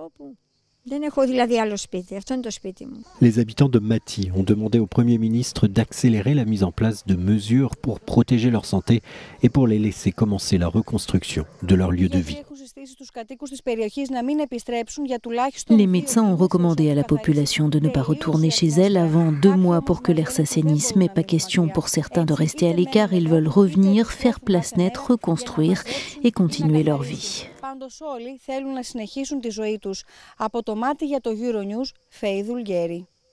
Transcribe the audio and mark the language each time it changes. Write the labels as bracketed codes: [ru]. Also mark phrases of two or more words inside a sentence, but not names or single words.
[fr] Les habitants de Mati ont demandé au Premier ministre d'accélérer la mise en place de mesures pour protéger leur santé et pour les laisser commencer la reconstruction de leur lieu de vie. Les médecins ont recommandé à la population de ne pas retourner chez elle avant 2 mois pour que l'air s'assainisse, mais pas question pour certains de rester à l'écart. Ils veulent revenir, faire place nette, reconstruire et continuer leur vie. [el] Πάντως όλοι θέλουν να συνεχίσουν τη ζωή τους. Από το Μάτι για το Euronews, Φαΐ Δουλγέρη.